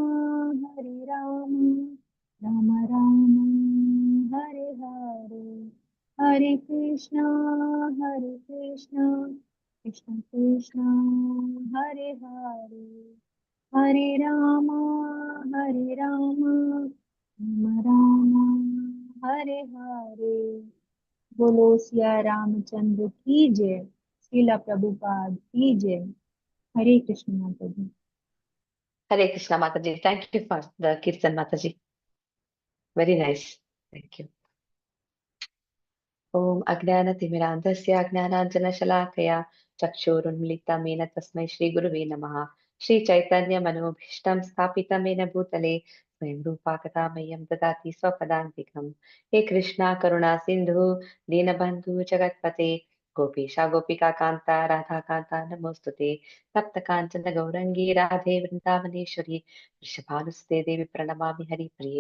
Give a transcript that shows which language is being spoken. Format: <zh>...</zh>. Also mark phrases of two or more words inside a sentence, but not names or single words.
<sa>राम राम हरे हरे, हरे कृष्णा कृष्ण कृष्ण हरे हरे, हरे राम राम राम हरे हरे।</sa> <hi>बोलो सिया रामचंद्र की जय, श्रीला प्रभुपाद की जय। हरे कृष्ण माता जी। हरे कृष्ण माताजी.</hi> <en>Thank you for the Kirtan Mataji. Very nice. Thank you.</en> <sa>ओम् अज्ञानतिमिरान्धस्य अज्ञानाञ्जनशलाकया चक्षुरुन्मीलितम् मेन तस्मै श्री गुरवे नमः. श्री चैतन्य मनोभीष्टम् स्थापितम् मेन भूतले स्वयम् रूप कटमयम् ददाति स्वपदान्तिकम्. हे कृष्ण करुणा सिन्धु दीनबन्धु जगत्पते गोपेश गोपिका कान्त राधा कान्त नमोस्तुते तप्त काञ्चन गौराङ्गि राधे वृन्दावनेश्वरि वृषभानुस्ते देवि प्रणमामि हरि प्रिये.</sa>